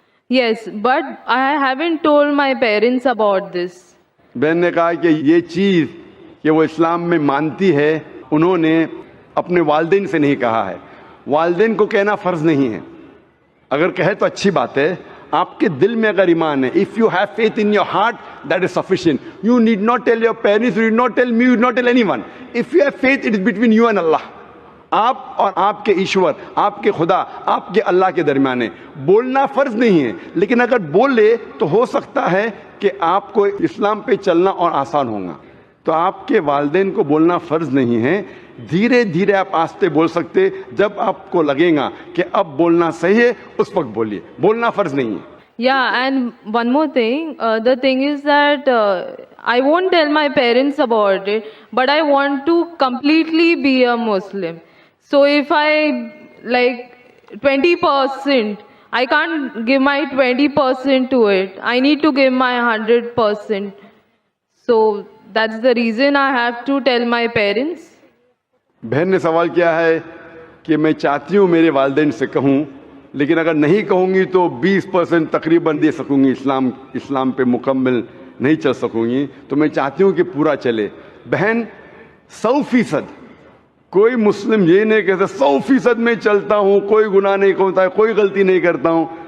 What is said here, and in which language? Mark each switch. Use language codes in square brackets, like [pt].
[en] Yes, but I haven't told my parents about this. [ur] بہن نے کہا کہ یہ چیز کہ وہ اسلام میں مانتی ہے انہوں نے اپنے والدین سے نہیں کہا ہے. والدین کو کہنا فرض نہیں ہے, اگر کہے تو اچھی بات ہے. آپ کے دل میں اگر ایمان ہے, [en] if you have faith in your heart, that is sufficient. You need not tell your parents, you need not tell me, you need not tell anyone. If you have faith, it is between you and Allah. [ur] آپ اور آپ کے ایشور, آپ کے خدا, آپ کے اللہ کے درمیان ہے. بولنا فرض نہیں ہے, لیکن اگر بولے تو ہو سکتا ہے کہ آپ کو اسلام پہ چلنا اور آسان ہوگا. تو آپ کے والدین کو بولنا فرض نہیں ہے, دھیرے دھیرے آپ آہستہ بول سکتے. جب آپ کو لگے گا کہ اب بولنا صحیح ہے اس وقت بولیے, بولنا فرض نہیں ہے. [en] Yeah, and one more thing. The thing is that I won't tell my parents about it, but I want to completely be a Muslim. So if I like 20%, I can't give my 20% to it. I need to give my 100%. So that's the reason I have to tell my parents. [ur] بہن نے سوال کیا ہے کہ میں چاہتی ہوں میرے والدین سے کہوں, لیکن اگر نہیں کہوں گی تو 20% تقریباً دے سکوں گی, اسلام پہ مکمل نہیں چل سکوں گی. تو میں چاہتی ہوں کہ پورا چلے. بہن 100%, کوئی مسلم یہ نہیں کہتا 100% میں چلتا ہوں, کوئی گناہ نہیں کرتا ہے, کوئی غلطی نہیں کرتا ہوں.